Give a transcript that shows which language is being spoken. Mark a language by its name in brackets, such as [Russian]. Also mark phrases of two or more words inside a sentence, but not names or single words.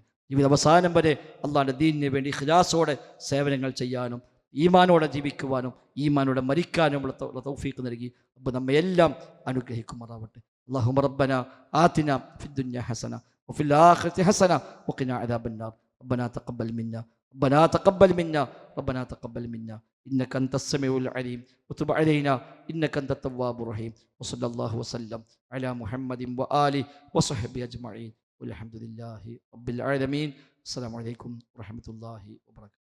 [Malayalam] ജീവിത അവസാനം വരെ അള്ളാഹിൻ്റെ ദീനിന് വേണ്ടി ഇഖ്ലാസോടെ സേവനങ്ങൾ ചെയ്യാനും ഈമാനോടെ ജീവിക്കുവാനും ഈമാനോടെ മരിക്കാനുമുള്ള തൗഫീഖ് നൽകി അപ്പോൾ നമ്മയെല്ലാം അനുഗ്രഹിക്കുമാറാവട്ടെ. [Arabic] اللهم ربنا آتنا في الدنيا حسنة وفي الآخرة حسنة وقنا عذاب النار. ربنا تقبل منا ربنا تقبل منا ربنا تقبل منا إنك أنت السميع العليم وتب علينا إنك أنت التواب الرحيم. وصلى الله وسلم على محمد وآله وصحبه أجمعين والحمد لله رب العالمين. السلام عليكم ورحمة الله وبركاته.